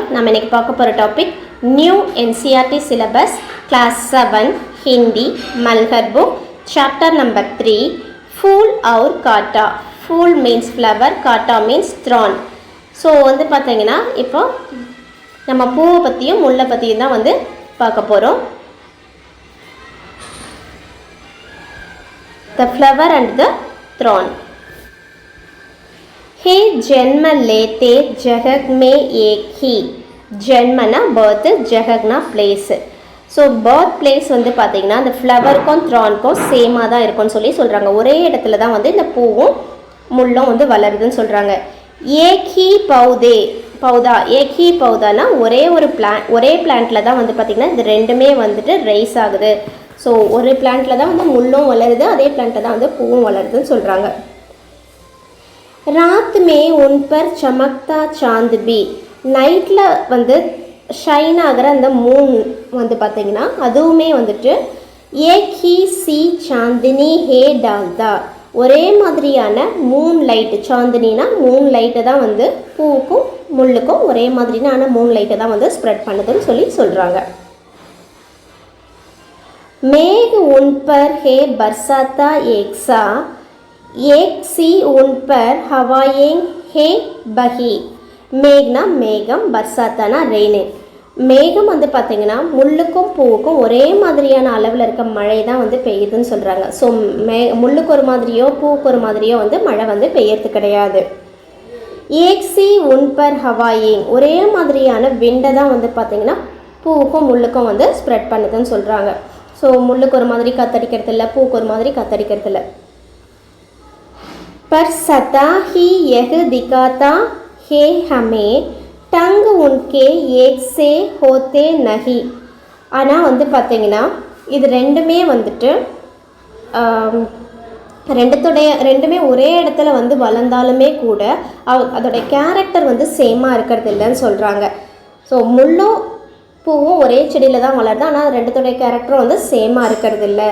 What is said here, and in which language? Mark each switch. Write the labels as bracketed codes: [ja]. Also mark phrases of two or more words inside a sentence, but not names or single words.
[ta] நம்ம இன்னைக்கு பார்க்க போகிற டாபிக் [en] new NCERT syllabus class 7 Hindi Malhar book chapter number 3 [ta] ஃபூல் और காட்டா. ஃபூல் [en] means flower, [ta] காட்டா [en] means thorn. [ta] ஸோ பார்த்தீங்கன்னா இப்போ நம்ம பூவை பற்றியும் முல்லை பற்றியும் தான் பார்க்க போகிறோம். [en] the flower and the thorn. [hi] हे जन्म लेते जगह में एक ही. [ta] ஜென்மனா பர்த், ஜகக்னா பிளேஸ். ஸோ [en] birth place [ta] பார்த்தீங்கன்னா இந்த ஃப்ளவருக்கும் த்ரானுக்கும் சேமாக தான் இருக்கும்னு சொல்கிறாங்க. ஒரே இடத்துல தான் இந்த பூவும் முள்ளும் வளருதுன்னு சொல்கிறாங்க. [hi] एक ही पौधा, एक ही पौधाना [ta] ஒரே பிளான்ட்டில் தான் பார்த்திங்கன்னா இது ரெண்டுமே ரைஸ் ஆகுது. ஸோ ஒரு பிளான்ட்டில் தான் முள்ளும் வளருது, அதே பிளான்ட்டில் தான் பூவும் வளருதுன்னு சொல்கிறாங்க. [hi] रात में उन पर चमकता चांद भी. [ta] நைட்டில் ஷைன் ஆகிற அந்த மூன் பார்த்தீங்கன்னா அதுவுமே [hi] एक ही सी चांदनी है डालता. [ta] ஒரே மாதிரியான [en] moon light, [ta] சாந்தினா [en] moon light [ta] தான் பூவுக்கும் முள்ளுக்கும் ஒரே மாதிரியான [en] moon light [ta] தான் ஸ்ப்ரெட் பண்ணுதுன்னு சொல்கிறாங்க. [hi] मेह उन पर है बरसाता एकसा, एक सी उन पर हवाएं है बही. [ta] மேக்னா மேகம், பர்சாத்தானா ரெயின். மேகம் பார்த்தீங்கன்னா முள்ளுக்கும் பூவுக்கும் ஒரே மாதிரியான அளவில் இருக்க மழை தான் பெய்யுதுன்னு சொல்கிறாங்க. ஸோ முள்ளுக்கு ஒரு மாதிரியோ பூவுக்கு ஒரு மாதிரியோ மழை பெய்யறது கிடையாது. [hi] एक सी उन पर हवाएं, [ta] ஒரே மாதிரியான விண்டை தான் பார்த்தீங்கன்னா பூவுக்கும் முள்ளுக்கும் ஸ்ப்ரெட் பண்ணுதுன்னு சொல்கிறாங்க. ஸோ முள்ளுக்கு ஒரு மாதிரி காத்தடிக்கிறது இல்லை, பூவுக்கு ஒரு மாதிரி காத்தடிக்கிறது இல்லை. [hi] पर सता ही यह दिखाता है हमें टंग उनके एक से होते नहीं. [ta] ஆனால் பார்த்தீங்கன்னா இது ரெண்டுமே ரெண்டுமே ஒரே இடத்துல வளர்ந்தாலுமே கூட அதோடைய கேரக்டர் சேமாக இருக்கிறது இல்லைன்னு சொல்கிறாங்க. ஸோ முள்ளும் பூவும் ஒரே செடியில் தான் வளருது, ஆனால் ரெண்டுத்தோடைய கேரக்டரும் சேமாக இருக்கிறது இல்லை.